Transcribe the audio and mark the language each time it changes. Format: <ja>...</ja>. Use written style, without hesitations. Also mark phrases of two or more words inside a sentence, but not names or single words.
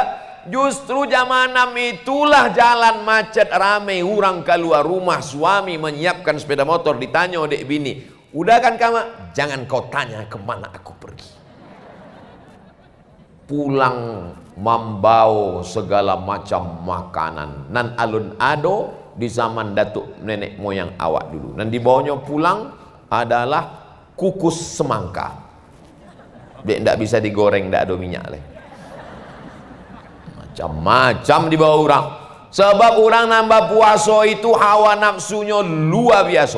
<id>Justru zaman 6 itulah jalan macet, ramai orang keluar rumah, suami menyiapkan sepeda motor, ditanya dek bini, udah kan kamu? Jangan kau tanya kemana aku pergi. Pulang membawa segala macam makanan,</id> <min>nan alun ado di zaman datuk nenek moyang awak dulu.</min> <id>Dan dibawanya pulang adalah kukus semangka. Dek tidak bisa digoreng, tidak ada minyak leh. Macam-macam dibawa orang. Sebab orang nambah puasa itu hawa nafsunya luar biasa.</id>